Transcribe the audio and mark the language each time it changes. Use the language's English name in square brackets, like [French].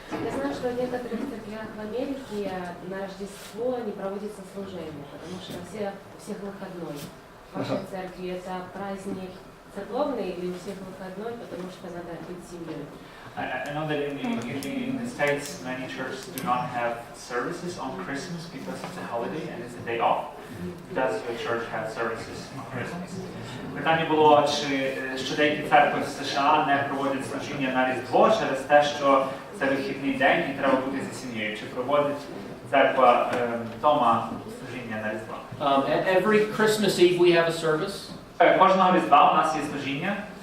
[Russian] Я знаю, что в некоторых церквях в Америке на Рождество не проводится служение, потому что у всех выходной. В вашей церкви это праздник церковный или у всех выходной, потому что надо быть семьей? [English] I know that in the States many churches do not have services on Christmas because it's a holiday and it's a day off. Does your church have services on Christmas? [Ukrainian] Питання було, що деякі церкви в США не проводять служіння на Різдво через те, що це вихідний день і треба бути зі сім'єю. Чи проводить церква Тома служіння на Різдво? [English] Every Christmas Eve we have a service. [Ukrainian] Кожного Різдва у нас є служіння.